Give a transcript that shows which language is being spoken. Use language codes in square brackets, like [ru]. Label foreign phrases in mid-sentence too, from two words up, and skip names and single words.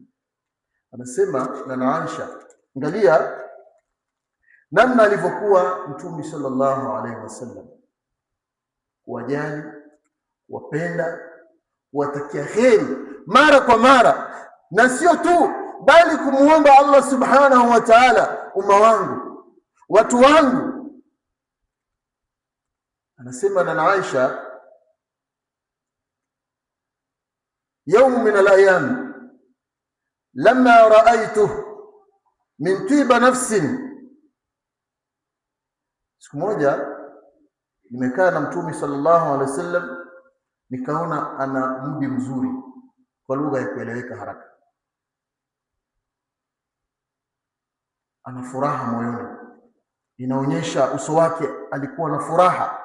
[sw] Anasema na Aisha, angalia namna alivyokuwa Mtume [ar] صلى الله عليه وسلم, [sw] kuwajali, wapenda, watakia kheri mara kwa mara, na sio tu bali kumuomba Allah [ar] سبحانه وتعالى, [sw] umma wangu, watu wangu. Anasema na Aisha, [ar] يوم من الأيام لما رأيته من طيب نفس. [sw] Siku moja nimekaa na Mtume [ar] صلى الله عليه وسلم, [sw] nikaona ana mudi mzuri, kwa lugha ya kueleweka haraka, ana furaha moyoni, inaonyesha uso wake alikuwa na furaha.